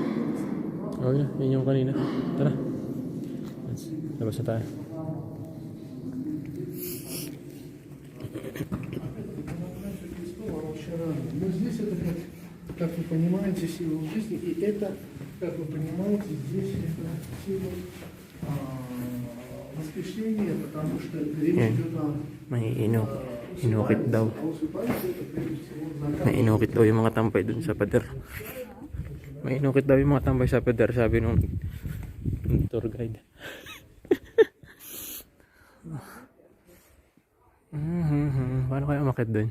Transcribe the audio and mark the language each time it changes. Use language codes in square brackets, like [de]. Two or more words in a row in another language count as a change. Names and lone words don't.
[tl] Oh, yun yung kanina. Tara. Labas na tayo. [ru] Но здесь это, как вы понимаете, сила жизни, и это, как вы понимаете, здесь это сила воскрешения, потому что речь идет о... [tl] May inukit daw. May inukit daw yung mga tambay dun sa pader. May inukit daw yung mga tambay sa pader, sabi nung [en] tour guide. [tl] Paano kaya umakit dun?